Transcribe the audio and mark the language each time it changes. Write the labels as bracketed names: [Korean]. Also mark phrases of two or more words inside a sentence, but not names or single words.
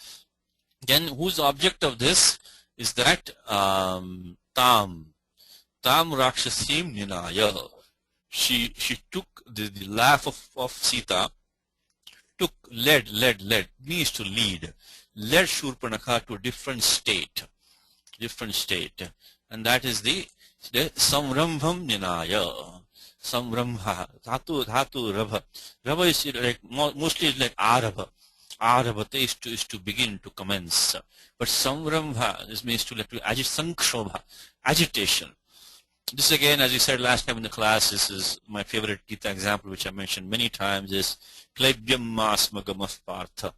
[English] Then, whose object of this is that tam. [Sanskrit] Tam Rakshasim Ninaya. [English] She took the laugh of Sita, led, means to lead, led Shurpanakha to a different state, and that is the [Sanskrit] Samrambham Ninaya. Samrambha, dhatu rabha. [English] Rabha is like, mostly it's like arabha. Arabhate is to begin, to commence. But Samrambha, this means to sankshoba, agitation. This again, as we said last time in the class, this is my favorite Gita example, which I mentioned many times, is [Sanskrit] Klaibyam Masmagamah Partha.